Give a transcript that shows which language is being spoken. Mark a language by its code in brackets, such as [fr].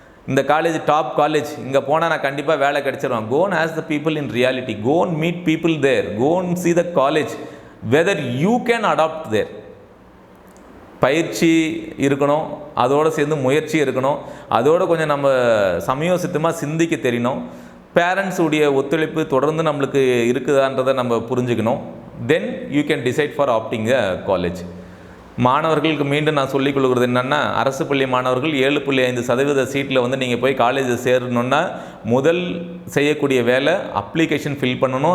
[ta] இந்த college top college, இங்கே போனால் நான் கண்டிப்பாக வேலை கிடைச்சிருவேன். [en] Go and ask the people in reality. Go and meet people there. Go and see the college whether you can adopt there. [ta] பயிற்சி இருக்கணும், அதோடு சேர்ந்து முயற்சி இருக்கணும், அதோடு கொஞ்சம் நம்ம சமயோசித்தமாக சிந்திக்க தெரியணும். பேரண்ட்ஸுடைய ஒத்துழைப்பு தொடர்ந்து நம்மளுக்கு இருக்குதான்றதை நம்ம புரிஞ்சுக்கணும். [en] Then you can decide for opting a college. [ta] மாணவர்களுக்கு மீண்டும் நான் சொல்லிக் கொள்கிறது என்னென்னா, அரசு பள்ளி மாணவர்கள் 7.5% சீட்டில் வந்து நீங்கள் போய் காலேஜில் சேரணுன்னா முதல் செய்யக்கூடிய வேலை அப்ளிகேஷன் ஃபில் பண்ணணும்.